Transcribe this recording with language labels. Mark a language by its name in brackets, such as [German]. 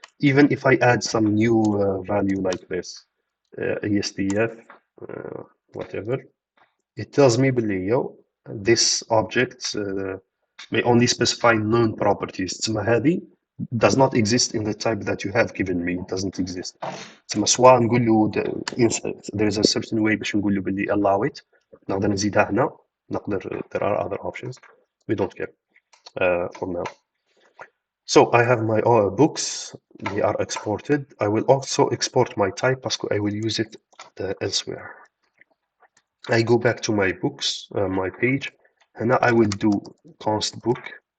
[English] Even if I add some new value like this, ESDF, whatever, it tells me [Arabic] بلي [English] this object may only specify known properties. [Arabic] تسمى هذه [English] does not exist in the type that you have given me. It doesn't exist. [Arabic] تسمى سواء نقول له [English] there is a certain way [Arabic] باش نقول له بلي [English] allow it. [Arabic] نقدر نزيدها هنا. نقدر [English] there are other options. We don't care for now. So I have my books. They are exported. I will also export my type because I will use it elsewhere. I go back to my books, my page. [Arabic] هنا [English] I will do const book.